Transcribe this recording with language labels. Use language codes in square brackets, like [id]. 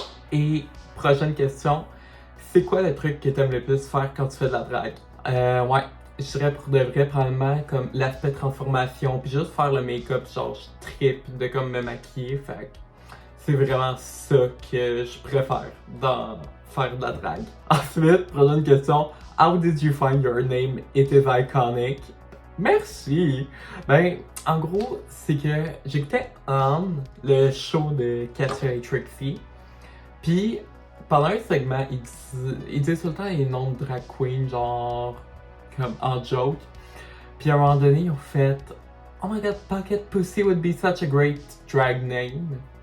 [fr] Et prochaine question, c'est quoi le truc que t'aimes le plus faire quand tu fais de la drague? Ouais, je dirais pour de vrai probablement comme l'aspect transformation, puis juste faire le make-up, genre je trippe de comme me maquiller, fait que c'est vraiment ça que je préfère dans faire de la drague. Ensuite, prochaine question, [en] how did you find your name? It is iconic. [fr] Merci! Ben, en gros, c'est que j'écoutais le show de Katia et Trixie. Puis, pendant un segment, il disait tout le temps les noms de drag queen, genre, comme en joke. Puis à un moment donné, ils ont fait [en] Oh my god, Pocket Pussy would be such a great drag name.